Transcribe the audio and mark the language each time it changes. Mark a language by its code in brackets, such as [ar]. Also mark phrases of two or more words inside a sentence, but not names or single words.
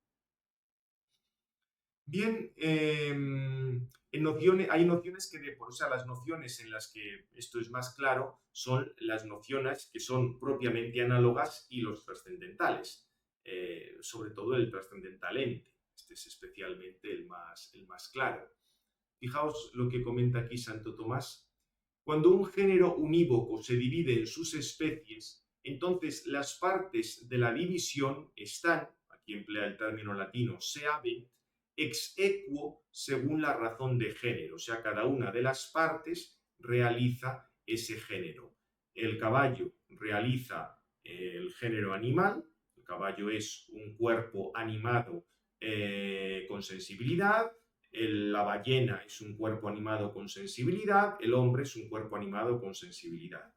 [es] Bien, hay nociones que, o sea, las nociones en las que esto es más claro son las nociones que son propiamente análogas y los trascendentales, sobre todo el trascendental ente. Este es especialmente el más claro. Fijaos lo que comenta aquí Santo Tomás. Cuando un género unívoco se divide en sus especies, entonces las partes de la división están, aquí emplea el término latino [la] seabent, ex equo [es] según la razón de género, o sea, cada una de las partes realiza ese género. El caballo realiza el género animal, el caballo es un cuerpo animado con sensibilidad, la ballena es un cuerpo animado con sensibilidad, el hombre es un cuerpo animado con sensibilidad.